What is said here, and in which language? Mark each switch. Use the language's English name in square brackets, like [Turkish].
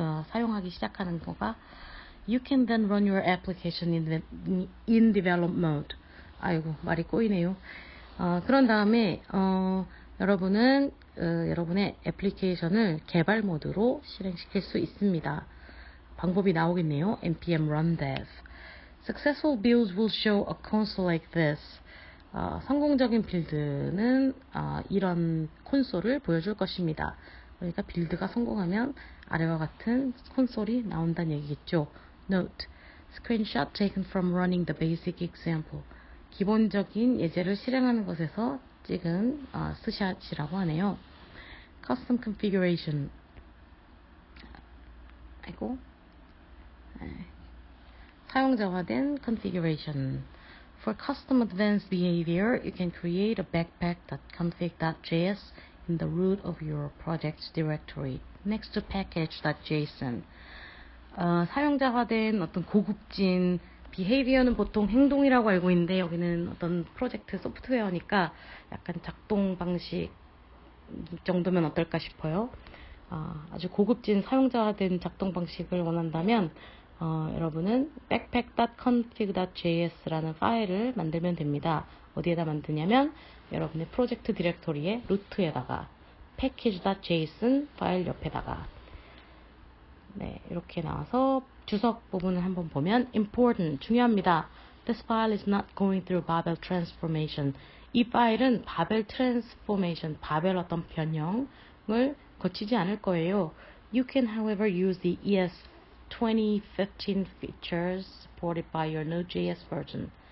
[Korean] 사용하기 시작하는 거가 [English] You can then run your application in develop mode. [Korean] 아이고, 말이 꼬이네요. 그런 다음에 여러분은 여러분의 애플리케이션을 개발 모드로 실행시킬 수 있습니다. 방법이 나오겠네요. npm run dev. [English] Successful builds will show a console like this. [Korean] 성공적인 빌드는 이런 콘솔을 보여줄 것입니다. 그러니까 빌드가 성공하면 아래와 같은 콘솔이 나온다는 얘기겠죠. [English] Note: Screenshot taken from running the basic example. [Korean] 기본적인 예제를 실행하는 것에서 찍은 스샷이라고 하네요. [English] Custom Configuration. [Korean] 아이고. 사용자화된 configuration. [English] For custom advanced behavior, you can create a backpack.config.js in the root of your project's directory next to package.json. [Korean] 사용자화된 어떤 고급진 behavior는 보통 행동이라고 알고 있는데 여기는 어떤 프로젝트 소프트웨어니까 약간 작동 방식 정도면 어떨까 싶어요. 아주 고급진 사용자가 된 작동 방식을 원한다면 여러분은 backpack.config.js라는 파일을 만들면 됩니다. 어디에다 만드냐면 여러분의 프로젝트 디렉토리의 루트에다가 package.json 파일 옆에다가 네, 이렇게 나와서 주석 부분을 한번 보면 important, 중요합니다. [English] This file is not going through Babel transformation. [Korean] 이 파일은 바벨 트랜스포메이션, 바벨 어떤 변형을 거치지 않을 거예요. [English] You can, however, use the ES 2015 features supported by your Node.js version.